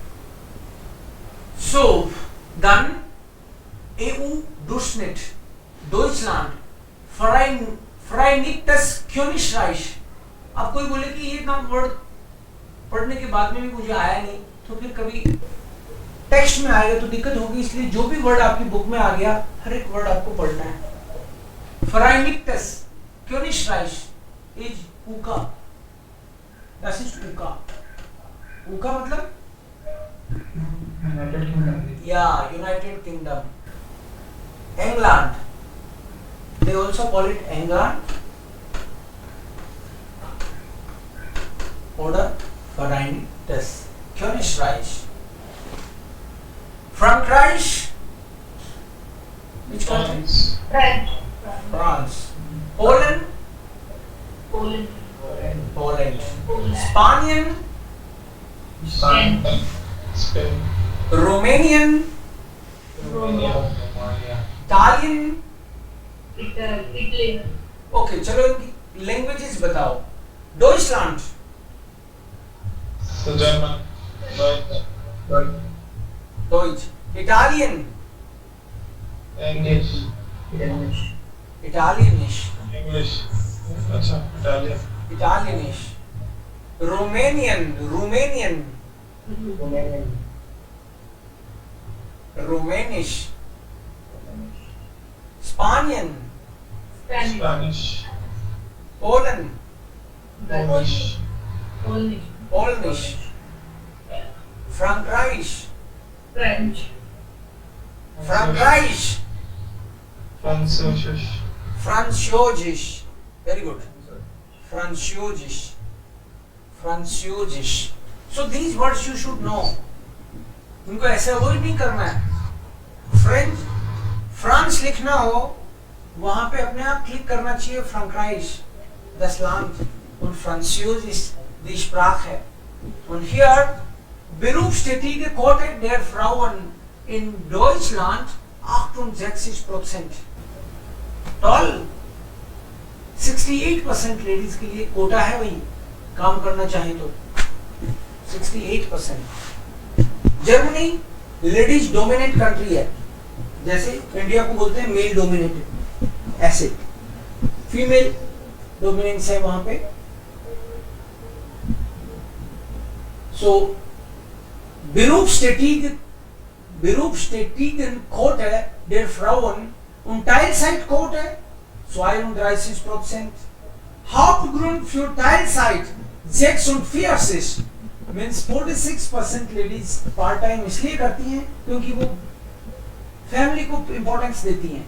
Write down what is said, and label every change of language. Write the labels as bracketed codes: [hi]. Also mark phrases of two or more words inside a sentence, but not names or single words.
[de] सो dann EU Durchschnitt Deutschland Vereinigtes Königreich. [hi] अब कोई बोले कि ये नाम वर्ड पढ़ने के बाद में भी मुझे आया नहीं, तो फिर कभी टेक्स्ट में आएगा तो दिक्कत होगी. इसलिए जो भी वर्ड आपकी बुक में आ गया, हर एक वर्ड आपको पढ़ना है. [de] Vereinigtes Königreich उका, das ist उका. [hi] उका मतलब [en] United Kingdom. yeah, United Kingdom. England, they also call it England [de] oder Vereinigtes Königreich. Frankreich, [en] which country? French. France. Poland, Poland. Poland. Poland. Spanian, Spain. Spain. Romanian, Romania. Italian. Italy. [hi] Okay, चलो इनकी languages बताओ. [de] Deutschland, [en] So German. Deutsch. [de] Deutsch. [en] Italian, English. English. Italianish, English. अच्छा Italian. Italianish. Romanian, Romanian, Romanian. Romanish. Spanian, Spanish. Spanish. Poland, Polish. Polish. Polnish. Frankreich, French. [de] Frankreich. Französisch. Französisch. [en] Very good. [de] Französisch. Französisch. [en] So these words you should know. [hi] इनको ऐसे अवॉइड नहीं करना है. फ्रेंच, फ्रांस लिखना हो वहां पे अपने आप क्लिक करना चाहिए फ्रैंक्राइच, [de] das Land, und Französisch die Sprache. Und hier berufstätige Quote der Frauen in Deutschland 68%. [hi] टॉल 68% लेडीज के लिए कोटा है भाई, काम करना चाहे तो 68%. जर्मनी [en] ladies dominate country [hi] है, जैसे इंडिया को बोलते हैं [en] male dominated, [hi] ऐसे [en] female dominance [hi] है वहां पे. [de] सो Berufstätigen Quote der Frauen und Teilzeitquote 32%. Hauptgrund für Teilzeit 46, [hi] means 46% ladies [en] part time [hi] इसलिए करती हैं क्योंकि वो फैमिली को इंपॉर्टेंस देती हैं.